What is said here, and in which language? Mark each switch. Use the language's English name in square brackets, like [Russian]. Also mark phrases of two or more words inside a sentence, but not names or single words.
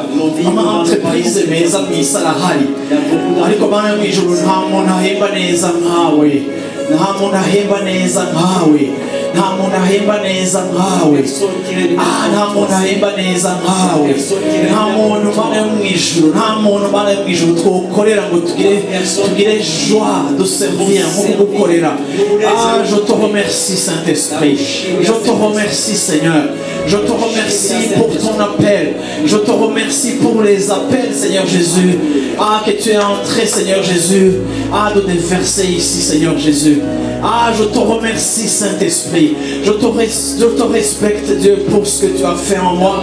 [Rundi] Ama entreprise meza mw'isi arahari. Ariko Mana yo mwijuru nta muntu ahemba neza nkawe. Nta muntu ahemba neza nkawe. Nta muntu ahemba neza nkawe. Ah, nta muntu ahemba neza nkawe. Nta muntu Mana yo mwijuru, nta muntu Mana yo mwijuru twokorera ngo tugire [French] joie de servir [Rundi] nko kugukorera. [French] Ah, je te remercie Saint-Esprit. Je te remercie Seigneur. Je te remercie pour ton appel. Je te remercie pour les appels Seigneur Jésus. Ah, que tu es entré Seigneur Jésus. Ah, de déverser ici Seigneur Jésus. Ah, je te remercie Saint-Esprit. Je te respecte Dieu pour ce que tu as fait en moi.